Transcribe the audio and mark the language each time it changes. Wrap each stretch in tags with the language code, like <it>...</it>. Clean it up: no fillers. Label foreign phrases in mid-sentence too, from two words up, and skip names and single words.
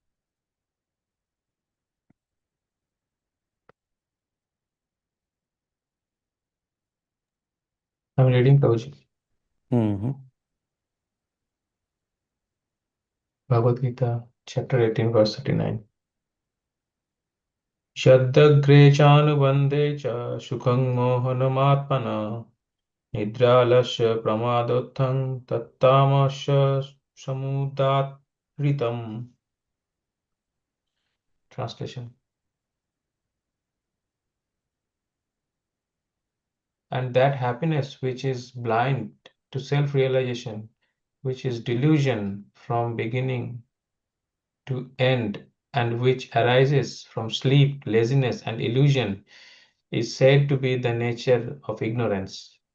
<en>I'm reading, Babuji. Mm-hmm. Bhagavad Gita, chapter 18, verse 39.</en> <sa>Shaddagre chanubandhe cha sukhang mohanamaatmana nidralasya pramadotham tattamasya samudadritam.</sa> <en>Translation. And that happiness which is blind to self-realization, which is delusion from beginning to end, and which arises from sleep, laziness, and illusion, is said to be the nature of ignorance.</en>